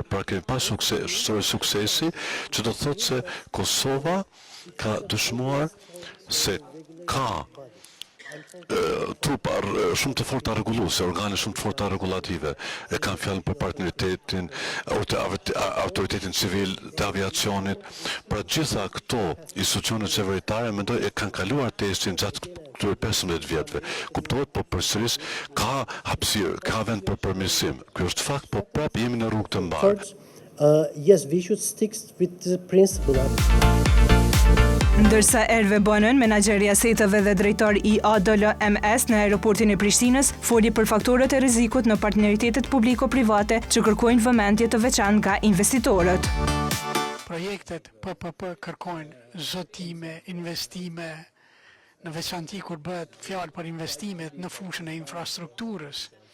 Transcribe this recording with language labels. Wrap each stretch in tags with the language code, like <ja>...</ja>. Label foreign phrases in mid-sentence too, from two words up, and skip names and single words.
<sq>Pra kemi pas suksesi, që do të thotë se Kosova ka dëshmuar se ka trupa shumë të forta rregulluese, organe shumë të forta regulative, e kanë fjalën për partneritetin, autoritetin civil të aviacionit. Pra gjitha këto institucione qeveritare mendoj e kanë kaluar testin gjatë këtyre 15 vjetëve. Kuptohet, po përsëris ka hapësirë, ka vend për përmirësim. Ky është fakt, po prapë jemi në rrugë të mbarë.</sq> <en>Yes, we should stick with the principle.</en> <sq>Ndërsa Erve Bonën, menaxherja setëve dhe drejtor i ADLMS në aeroportin e Prishtinës, foli për faktorët e rrezikut në partneritetet publiko-private që kërkojnë vëmendje të veçantë nga investitorët. Projektet PPP kërkojnë zotime, investime, në veçanti kur bëhet fjalë për investimet në fushën e infrastrukturës.</sq>